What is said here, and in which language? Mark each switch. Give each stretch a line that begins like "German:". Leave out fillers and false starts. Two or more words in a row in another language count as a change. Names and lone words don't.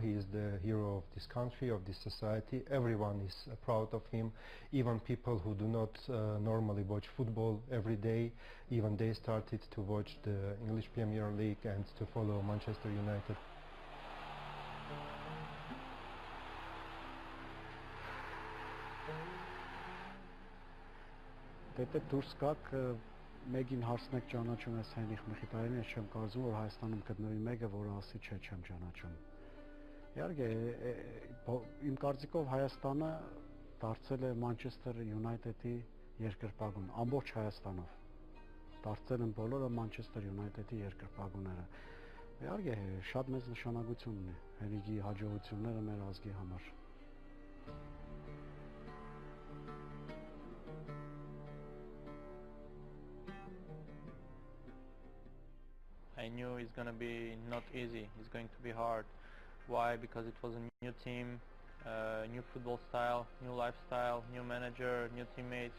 English: He is the hero of this country, of this society. Everyone is proud of him. Even people who do not normally watch football every day, even they started to watch the English Premier League and to follow Manchester United.
Armenian: Եթե դուրս գաք Մեկին հարցնեք ճանաչում ես Հենրիխ Մխիթարյանին, ես չեմ կարծում, որ Հայաստանում գտնվի մեկը, որը ասի չէ, չեմ ճանաչում։ Իհարկե, իմ կարծիքով Հայաստանը դարձել է Մանչեսթեր Յունայթեդի երկրպագուն, ամբողջ Հայաստանով։ Դարձել են բոլորը Մանչեսթեր Յունայթեդի երկրպագուները։ Իհարկե, շատ մեծ նշանակություն ունի Հենրիխի հաջողությունները մեր ազգի համար։
English: I knew it's going to be not easy, it's going to be hard. Why? Because it was a new team, new football style, new lifestyle, new manager, new teammates.